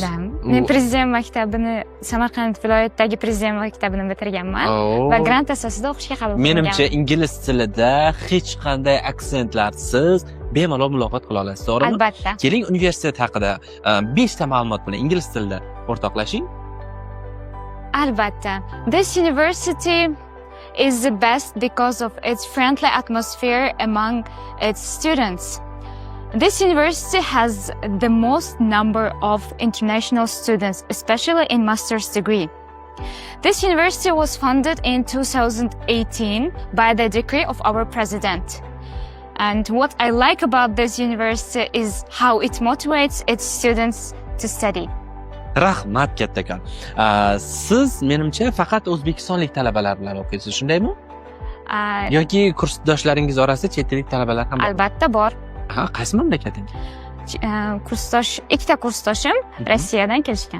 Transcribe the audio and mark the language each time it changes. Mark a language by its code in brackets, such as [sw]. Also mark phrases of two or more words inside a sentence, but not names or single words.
[uz] Men prezident maktabini, Samarqand viloyatidagi prezident maktabini bitirganman va grant asosida o'qishga qabul qilingan. Menimcha ingliz tilida hech qanday aksentlarsiz bemalol muloqot qila olasiz, to'g'rimi? Albatta. Keling, universitet haqida 5 ta ma'lumot bilan ingliz tilida o'rtoqlashing. Albatta. [en] This university is the best because of its friendly atmosphere among its students. This university has the most number of international students, especially in master's degree. This university was founded in 2018 by the decree of our president. And what I like about this university is how it motivates its students to study. [uz] Rahmat kattakon. Siz menimcha faqat o'zbekistonlik talabalar bilan o'qiysiz, shundaymi? Yoki kursdoshlaringiz orasida chet ellik talabalar ham bor? Albatta bor. Qaysi mamlakating? Ikkita kursdoshim Rossiyadan kelishgan.